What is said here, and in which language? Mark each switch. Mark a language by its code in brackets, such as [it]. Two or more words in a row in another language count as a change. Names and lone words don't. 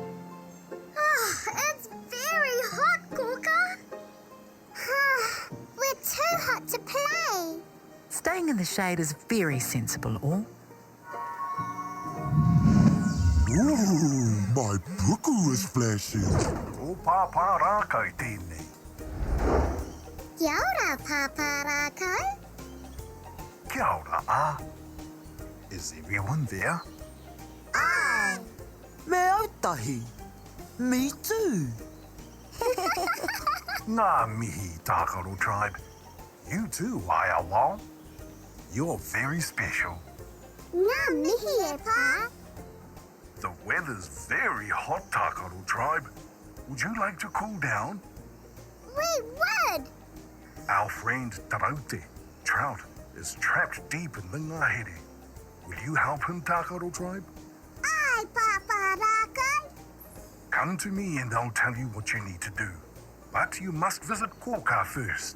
[en] It's very hot, Kōkā. We're too hot to play. Staying in the shade is very sensible, all. Ooh, my puku is flashing. [mi] O Pāpā Rākau tēnei. Kia ora, Pāpā Rākau. Kia ora, [en] Is everyone there? Aye. [mi] Me ētahi. [en] Me too. [mi] Ngā mihi, Tākaro Tribe. [en] You too, Wao. You're very special. [mi] Ngā mihi e pā. [en] The weather's very hot, Tākaro Tribe. Would you like to cool down? We would. Our friend Taraute, Trout, is trapped deep in the ngahere. Will you help him, Tākaro Tribe? Aye, Pāpā Rākau. Come to me and I'll tell you what you need to do. But you must visit Kōkā first.